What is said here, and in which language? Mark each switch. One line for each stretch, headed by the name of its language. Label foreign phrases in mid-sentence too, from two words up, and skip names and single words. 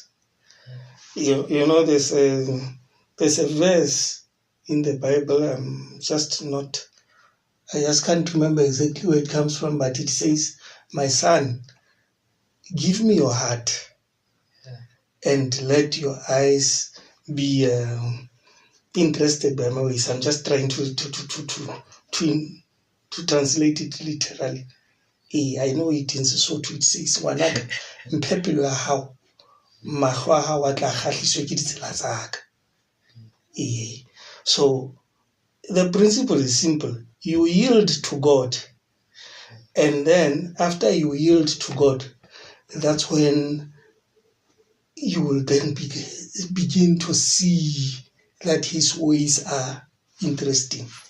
English: You know, there's a verse in the Bible, I just can't remember exactly where it comes from, but it says, "My son, give me your heart and let your eyes be interested by my ways." I'm just trying to translate it literally. I know it in Sesotho. It says,
Southern Sotho: "Ngwanaka, mphe ya hao, mahlo a hao a tla kgahliswa ke ditsela tsa ka."
English: So the principle is simple. You yield to God, and then after you yield to God, that's when you will then begin to see that his ways are interesting.